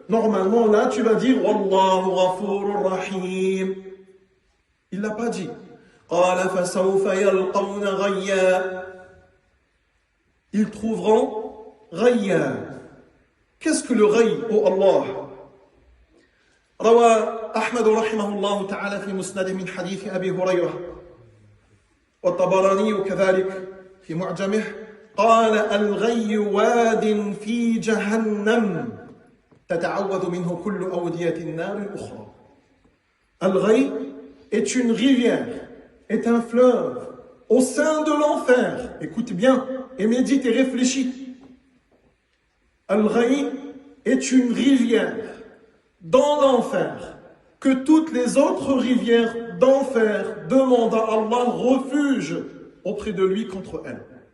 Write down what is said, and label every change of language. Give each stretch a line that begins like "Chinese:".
French: Normalement, là, tu vas dire
Arabic: Wallahu Ghafurur Rahim.
French: Il l'a pas dit.
Arabic: قَالَ فَسَوْفَ يَلْقَوْنَ غَيًّا.
French: Ils trouveront غَيًّا. Qu'est-ce que le ray, ô Allah?
Arabic: روى أحمد رحمه الله تعالى في مسنده من حديث أبي هريرة والطبراني كذلك في معجمه قال الغي واد في جهنم تتعوذ منه كل أودية النار الأخرى.
French: Al-Ghayy est une rivière, est un fleuve au sein de l'enfer. Écoute bien et médite et réfléchis. Al-Ghayy est une rivière dans l'enfer que toutes les autres rivières d'enfer demandent à Allah refuge auprès de lui contre elle.